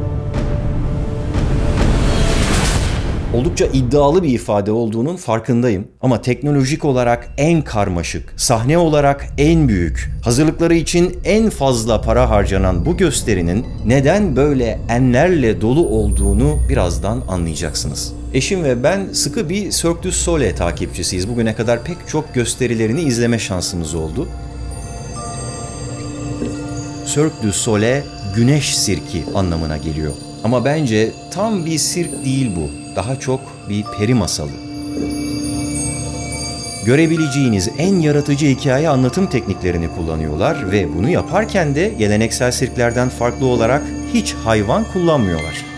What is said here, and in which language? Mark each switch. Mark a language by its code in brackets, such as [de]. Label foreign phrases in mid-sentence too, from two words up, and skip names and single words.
[tr] Oldukça iddialı bir ifade olduğunun farkındayım ama teknolojik olarak en karmaşık, sahne olarak en büyük, hazırlıkları için en fazla para harcanan bu gösterinin neden böyle enlerle dolu olduğunu birazdan anlayacaksınız. Eşim ve ben sıkı bir Cirque du Soleil takipçisiyiz. Bugüne kadar pek çok gösterilerini izleme şansımız oldu. Cirque du Soleil, güneş sirki anlamına geliyor. Ama bence tam bir sirk değil bu. Daha çok bir peri masalı. Görebileceğiniz en yaratıcı hikaye anlatım tekniklerini kullanıyorlar ve bunu yaparken de geleneksel sirklerden farklı olarak hiç hayvan kullanmıyorlar.